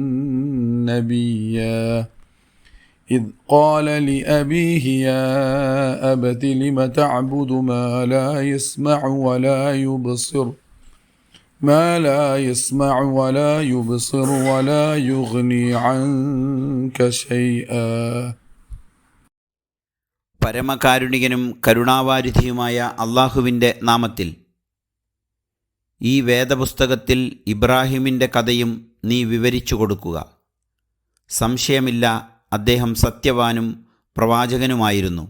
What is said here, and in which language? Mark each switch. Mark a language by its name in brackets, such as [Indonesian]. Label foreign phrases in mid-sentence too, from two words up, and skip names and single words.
[Arabic] نبيا إذ قال لأبيه يا أبت لم تعبد ما لا يسمع ولا يبصر ولا يغني عنك شيئا. [Malayalam] പരമകാരുണികനും കരുണാവാരിധിയുമായ അള്ളാഹുവിൻ്റെ നാമത്തിൽ. ഈ വേദപുസ്തകത്തിൽ ഇബ്രാഹിമിൻ്റെ കഥയും നീ വിവരിച്ചു കൊടുക്കുക. സംശയമില്ല, അദ്ദേഹം സത്യവാനും പ്രവാചകനുമായിരുന്നു.